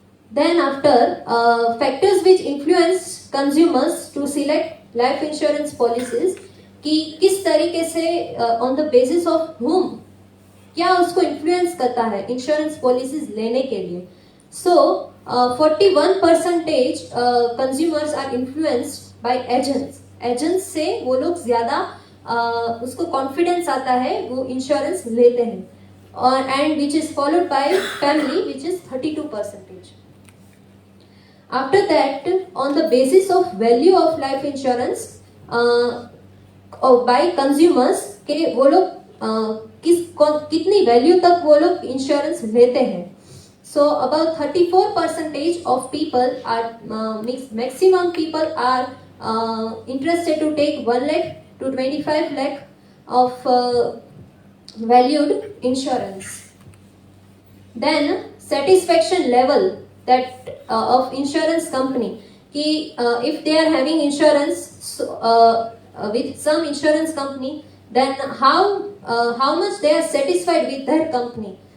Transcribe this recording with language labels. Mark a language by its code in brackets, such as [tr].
[en] Then after factors which influence consumers to select life insurance policies, [hi] कि किस तरीके से [en] on the basis of whom, [hi] क्या उसको इन्फ्लुएंस करता है इंश्योरेंस पॉलिसीज लेने के लिए. [en] So 41% consumers are influenced by agents. [hi] Agents से वो लोग ज्यादा उसको कॉन्फिडेंस आता है, वो इंश्योरेंस लेते हैं. [en] और and which is followed by family, which is 32%. After that, on the basis of value of life insurance by consumers, [hi] के वो लोग कितनी वैल्यू तक वो लोग इंश्योरेंस लेते हैं. [en] So about 34% of people are maximum people are interested to take 1 lakh to 25 lakh of valued insurance. Then satisfaction level that of insurance company, कि if they are having insurance with some insurance company, then how much they are satisfied with their company.